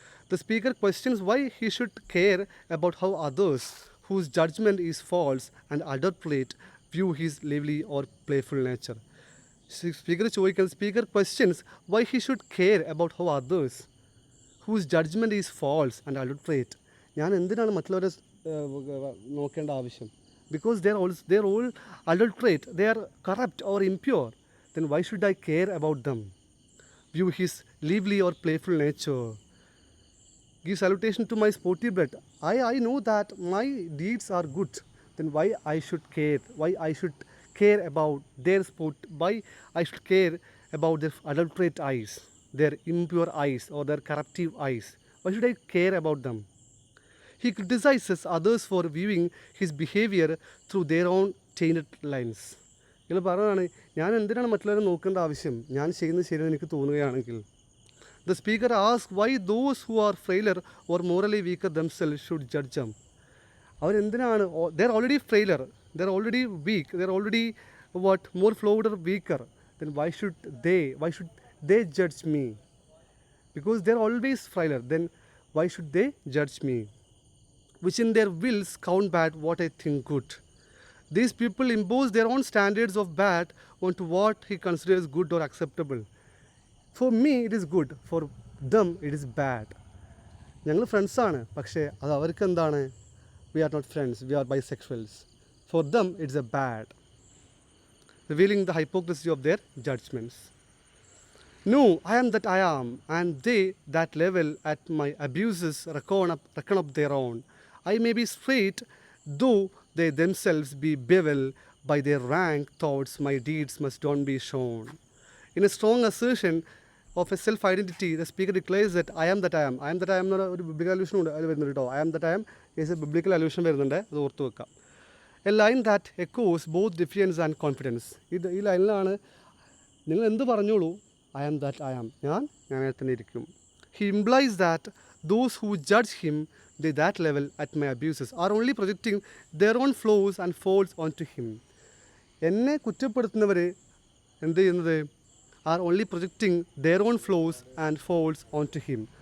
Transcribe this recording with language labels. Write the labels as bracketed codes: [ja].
[en] The speaker questions why he should care about how others, whose judgment is false and adulterate, view his lively or playful nature. Speaker questions why he should care about how others, whose judgment is false and adulterate. [ml] ഞാൻ എന്തിനാണ് മറ്റുള്ളവരെ നോക്കേണ്ട ആവശ്യം? [en] Because they are all adulterate, they are corrupt or impure. Then why should I care about them? View his lively or playful nature. Give salutation to my sportive blood. I know that my deeds are good. Then why I should care? Why I should care about their sport? Why I should care about their adulterate eyes, their impure eyes or their corruptive eyes? Why should I care about them? He criticizes others for viewing his behavior through their own tainted lens. [ml] ഇയാൾ പറയുകയാണ് ഞാൻ എന്തിനാണ് മറ്റുള്ളവരെ നോക്കേണ്ട ആവശ്യം? ഞാൻ ചെയ്യുന്നത് ശരിയെന്ന് എനിക്ക് തോന്നുകയാണെങ്കിൽ. [en] The speaker asks why those who are frailer or morally weaker themselves should judge them. [ml] അവരെന്തിനാണ്? [en] they are already frailer, they are already weak, they are already more flawed or weaker. Then why should they judge me? Because they are always frailer, then why should they judge me? Which in their wills count bad what I think good. These people impose their own standards of bad onto what he considers good or acceptable. For me it is good, for them it is bad. [ml] ഞങ്ങൾ ഫ്രണ്ട്സാണ്, പക്ഷേ അത് അവർക്ക് എന്താണ്? [en] We are not friends, we are bisexuals. For them it's a bad, revealing the hypocrisy of their judgments. No, I am that I am, and they that level at my abuses reckon up their own. I may be straight, though they themselves be bevel. By their rank thoughts my deeds must not be shown. In a strong assertion of a self-identity, the speaker declares that I am that I am. I am that I am [ml] എന്നൊരു ഒരു [en] biblical allusion [ml] ഉണ്ട് അതിൽ വരുന്നുണ്ട് കേട്ടോ. [en] I am that I am is a biblical allusion [ml] വരുന്നുണ്ട്, അത് ഓർത്ത് വെക്കാം. [en] A line that echoes both defiance and confidence. [ml] ഈ ലൈനിലാണ് നിങ്ങൾ എന്ത് പറഞ്ഞോളൂ, [en] I am that I am. [ml] ഞാനെ തന്നെ ഇരിക്കും. [en] He implies that those who judge him to that level at my abuses are only projecting their own flaws and faults onto him. [ml] എന്നെ കുറ്റപ്പെടുത്തുന്നവർ എന്ത് ചെയ്യുന്നത് [en] Are only projecting their own flaws and faults on to him.